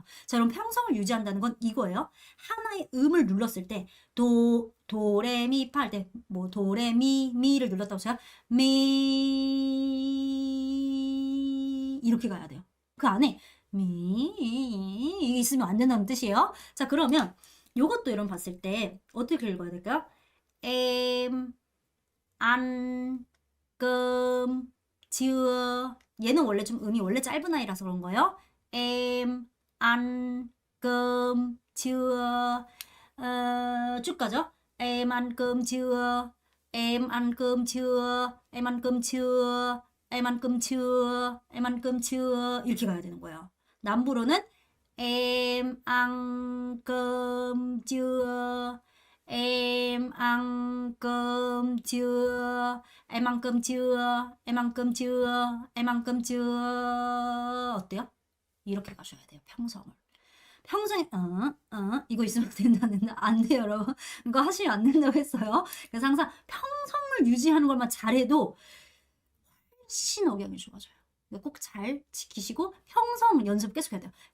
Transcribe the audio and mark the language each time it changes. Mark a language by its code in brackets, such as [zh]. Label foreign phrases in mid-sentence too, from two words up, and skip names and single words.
[ko] 자, 그럼 평성을 유지한다는 건 이거예요. 하나의 음을 눌렀을 때 도레미파 할 때 뭐 도레미미를 눌렀다고 제가 미 이렇게 가야 돼요. 그 안에 미 이게 있으면 안 된다는 뜻이에요. 자, 그러면 요것도 여러분 봤을 때 어떻게 읽어야 될까요? [vi] em ăn cơm chưa [ko] 얘는 원래 좀 음이 원래 짧은 아이라서 그런 거예요. [vi] em ăn cơm chưa [ko] 쭉 가죠. [vi] em ăn cơm chưa em ăn cơm chưa em ăn cơm chưa em ăn cơm chưa em ăn cơm chưa [ko] 이렇게 가야 되는 거예요. [vi] 남부로는 em ăn cơm chưa em ăn cơm chưa em ăn cơm chưa em ăn cơm chưa em ăn cơm chưa 어때요? [ko] 이렇게 가셔야 돼요. 평성을. 평소에 이거 있으면 된다는 안 돼요 여러분. 이거 하시면 안 된다고 했어요. 그래서 항상 평성을 유지하는 것만 잘해도 훨씬 억양이 좋아져요. 꼭 잘 지키시고 평성 연습 계속 해야 돼요.